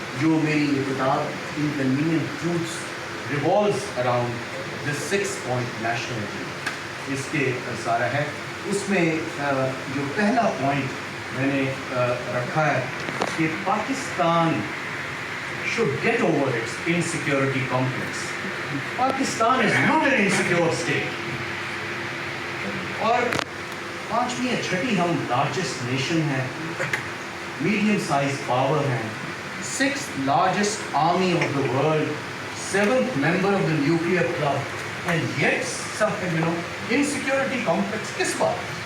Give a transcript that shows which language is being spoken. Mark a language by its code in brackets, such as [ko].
[ur] جو میری یہ کتاب inconvenient truths [en] revolves around this [ur] 6-point national agenda, اس کے سارا ہے. اس میں جو پہلا پوائنٹ میں نے رکھا ہے کہ Pakistan [en] should get over its insecurity complex. Pakistan is not an insecure state. [ur] اور پانچویں یا چھٹی ہم لارجسٹ نیشن ہیں, میڈیم سائز پاور ہیں, [en] 6th largest army of the world, 7th member of the nuclear club, and yet insecurity complex [ur] کس بات؟